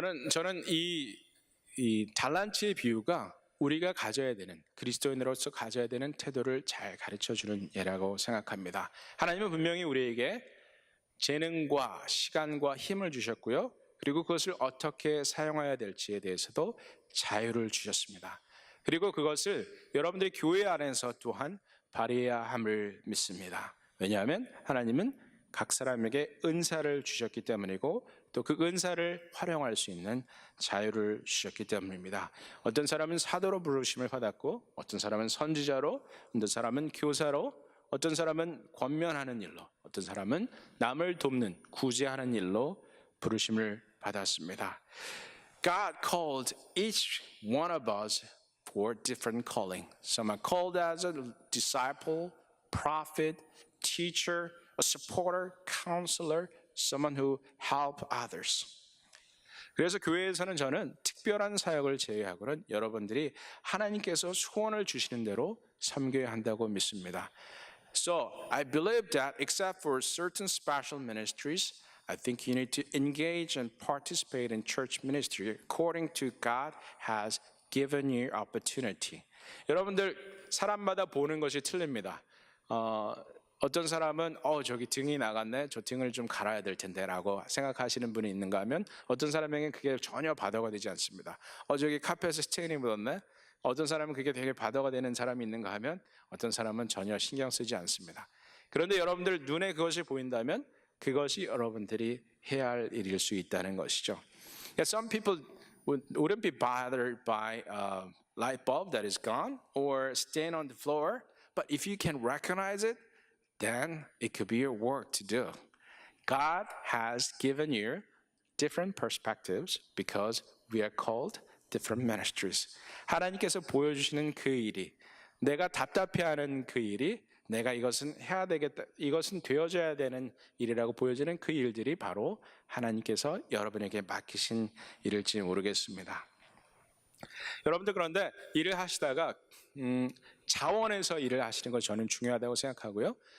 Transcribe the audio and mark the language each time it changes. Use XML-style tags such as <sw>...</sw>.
<ko>저는 이 달란트의 비유가 우리가 가져야 되는 그리스도인으로서 가져야 되는 태도를 잘 가르쳐주는 예라고 생각합니다. 하나님은 분명히 우리에게 재능과 시간과 힘을 주셨고요. 그리고 그것을 어떻게 사용해야 될지에 대해서도 자유를 주셨습니다. 그리고 그것을 여러분들의 교회 안에서 또한 발휘해야 함을 믿습니다. 왜냐하면 하나님은 각 사람에게 은사를 주셨기 때문이고 또 그 은사를 활용할 수 있는 자유를 주셨기 때문입니다. 어떤 사람은 사도로 부르심을 받았고 어떤 사람은 선지자로, 어떤 사람은 교사로, 어떤 사람은 권면하는 일로, 어떤 사람은 남을 돕는 구제하는 일로 부르심을 받았습니다.</ko> <en>God called each one of us for different calling. Some are called as a disciple, prophet, teacher, a supporter, counselor, someone who help others.</en> <ko>그래서 교회에서는 저는 특별한 사역을 제외하고는 여러분들이 하나님께서 소원을 주시는 대로 섬겨야 한다고 믿습니다.</ko> <en>So I believe that except for certain special ministries, I think you need to engage and participate in church ministry according to God has given you opportunity.</en> <ko>여러분들 사람마다 보는 것이 틀립니다. 어떤 사람은 저기 등이 나갔네, 저 등을 좀 갈아야 될 텐데 라고 생각하시는 분이 있는가 하면 어떤 사람에게는 그게 전혀 바더가 되지 않습니다. 저기 카펫에 스테인이 묻었네, 어떤 사람은 그게 되게 바더가 되는 사람이 있는가 하면 어떤 사람은 전혀 신경 쓰지 않습니다. 그런데 여러분들 눈에 그것이 보인다면 그것이 여러분들이 해야 할 일일 수 있다는 것이죠.</ko> <en>Some people wouldn't be bothered by a light bulb that is gone or stain on the floor, but if you can recognize it, then it could be your work to do. God has given you different perspectives because we are called different ministries.</en> <ko>하나님께서 보여주시는 그 일이, 내가 답답해하는 그 일이, 내가 이것은 해야 되겠다, 이것은 되어져야 되는 일이라고 보여지는 그 일들이 바로 하나님께서 여러분에게 맡기신 일일지 모르겠습니다. 여러분들 그런데 일을 하시다가 자원에서 일을 하시는 것 저는 중요하다고 생각하고요.</ko>